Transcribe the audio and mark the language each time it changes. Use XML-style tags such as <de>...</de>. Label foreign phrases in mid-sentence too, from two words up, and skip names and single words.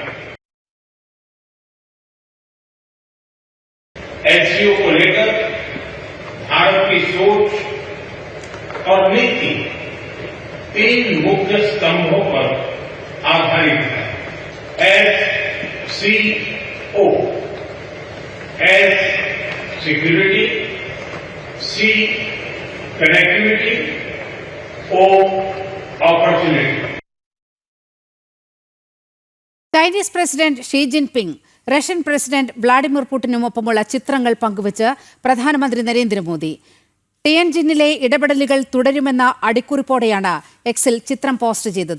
<hi>एससीओ को लेकर भारत की सोच और नीति 3 मुख्य स्तंभों पर आधारित है। SCO, S सिक्योरिटी, C कनेक्टिविटी,</hi> <en>O opportunity.</en> <ml>ചൈനീസ് പ്രസിഡന്റ് ഷീ ജിൻപിങ് റഷ്യൻ പ്രസിഡന്റ് വ്ളാഡിമിർ പുടിനുമൊപ്പമുള്ള ചിത്രങ്ങൾ പങ്കുവച്ച് പ്രധാനമന്ത്രി നരേന്ദ്രമോദി. ടിയൻജിന്നിലെ ഇടപെടലുകൾ തുടരുമെന്ന അടിക്കുറിപ്പോടെയാണ് എക്സിൽ ചിത്രം പോസ്റ്റ് ചെയ്തത്.</ml>